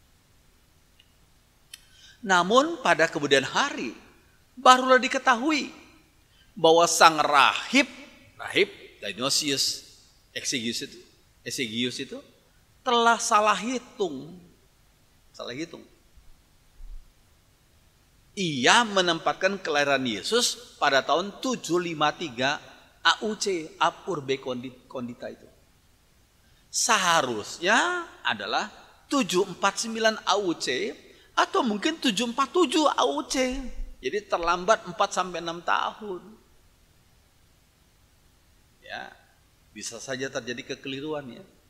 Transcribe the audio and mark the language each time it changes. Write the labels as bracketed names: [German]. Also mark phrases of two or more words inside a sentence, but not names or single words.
[Indonesian] Namun pada kemudian hari barulah diketahui bahwa sang rahib Dionysius Exiguus itu telah salah hitung. Ia menempatkan kelahiran Yesus pada tahun 753 AUC, [Latin] ab urbe condita [Indonesian] itu. Seharusnya adalah 749 AUC atau mungkin 747 AUC. Jadi terlambat 4 sampai 6 tahun. Ya, bisa saja terjadi kekeliruan ya.